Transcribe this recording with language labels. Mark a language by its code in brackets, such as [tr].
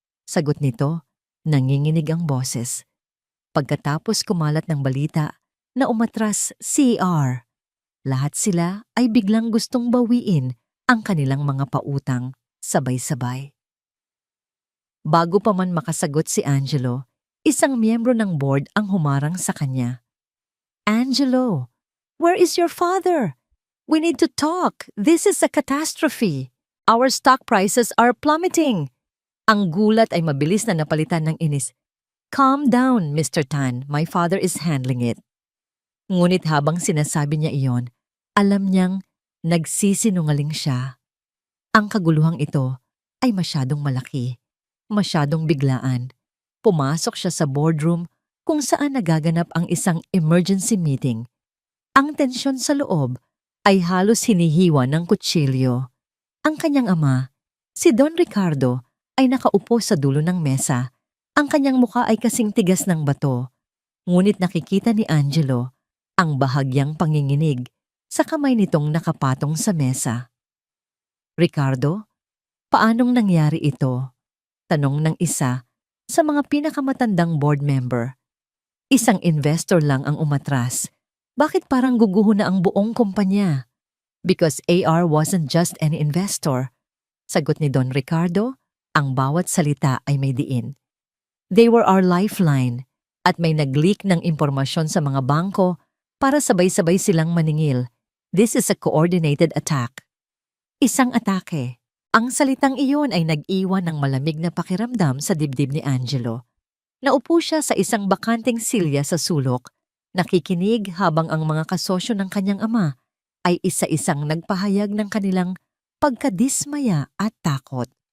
[tl] Sagot nito, nanginginig ang boses. Pagkatapos kumalat ng balita na umatras CR, lahat sila ay biglang gustong bawiin ang kanilang mga pautang sabay-sabay. Bago pa man makasagot si Angelo, Isang miyembro ng board ang humarang sa kanya. [en] Angelo, where is your father? We need to talk. This is a catastrophe. Our stock prices are plummeting. [tl] Ang gulat ay mabilis na napalitan ng inis. [en] Calm down, Mr. Tan. My father is handling it. [tl] Ngunit habang sinasabi niya iyon, alam niyang nagsisinungaling siya. Ang kaguluhang ito ay masyadong malaki, masyadong biglaan. Pumasok siya sa boardroom kung saan nagaganap ang isang emergency meeting. Ang tensyon sa loob ay halos hinihiwa ng kutsilyo. Ang kanyang ama, si Don Ricardo, ay nakaupo sa dulo ng mesa. Ang kanyang mukha ay kasing tigas ng bato. Ngunit nakikita ni Angelo ang bahagyang panginginig sa kamay nitong nakapatong sa mesa. Ricardo, paanong nangyari ito? Tanong ng isa sa mga pinakamatandang board member. Isang investor lang ang umatras. Bakit parang guguho na ang buong kumpanya? [en] Because AR wasn't just an investor. [tl] Sagot ni Don Ricardo, ang bawat salita ay may diin. [en] They were our lifeline [tl] at may nag-leak ng impormasyon sa mga bangko para sabay-sabay silang maningil. [en] This is a coordinated attack. [tl] Isang atake. Ang salitang iyon ay nag-iwan ng malamig na pakiramdam sa dibdib ni Angelo. Naupo siya sa isang bakanting silya sa sulok, nakikinig habang ang mga kasosyo ng kanyang ama ay isa-isang nagpahayag ng kanilang pagkadismaya at takot.